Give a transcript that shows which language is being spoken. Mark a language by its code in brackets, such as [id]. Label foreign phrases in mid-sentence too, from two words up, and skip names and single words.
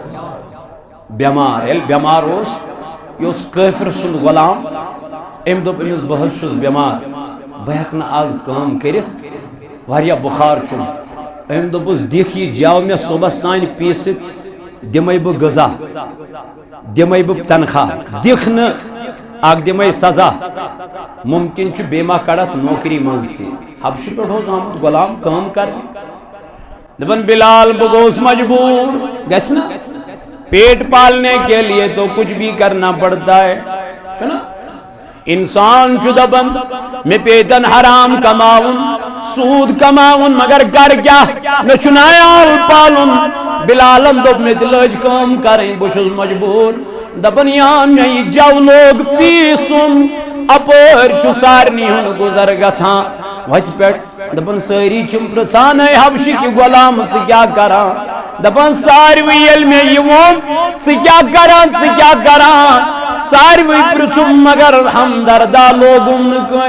[ks] بٮ۪مار ییٚلہِ بٮ۪مار اوس یہِ اوس کٲفِر سُنٛد غلام أمۍ دوٚپ أمِس بہٕ حظ چھُس بٮ۪مار بہٕ ہٮ۪کہٕ نہٕ آز کٲم کٔرِتھ واریاہ بُخار چھُم أمۍ دوٚپُس دِکھ یہِ جاو مےٚ صُبحس تانۍ پیٖسِتھ دِمَے بہٕ غذا دِمَے بہٕ تنخواہ دِکھ نہٕ اکھ دِمَے سزا مُمکِن چھُ بیٚیہِ ما کڑتھ نوکری منٛز تہِ حبشہٕ پٮ۪ٹھ اوس آمُت غلام کٲم کرنہِ دپان بلال بہٕ گوٚوُس مجبوٗر گژھِ نا [ur] پیٹ پالنے کے لیے تو کچھ بھی کرنا پڑتا ہے [ks] چھُنا انسان چھُ دپان مےٚ پیتن حرام کماوُن سوٗد کماوُن مگر گر کیٛاہ مےٚ چھُ عیال پالُن بلالن دوٚپ مےٚ تہِ لٔج کٲم کرٕنۍ بہٕ چھُس مجبوٗر دپان یا مےٚ یہِ جو لوگ پیٖسُن اپٲرۍ چھُ سارنٕے ہُنٛد گُزر گژھان وتہِ پٮ۪ٹھ دپان سٲری چھِم پرژھان اے حبشہِ کہِ غلام ژٕ کیٛاہ کران دپان ساروٕے ییٚلہِ مےٚ یہِ ووٚن ژٕ کیٛاہ کران ژٕ کیٛاہ کران ساروٕے پرژھُم مگر ہمدردا لوگُم نہٕ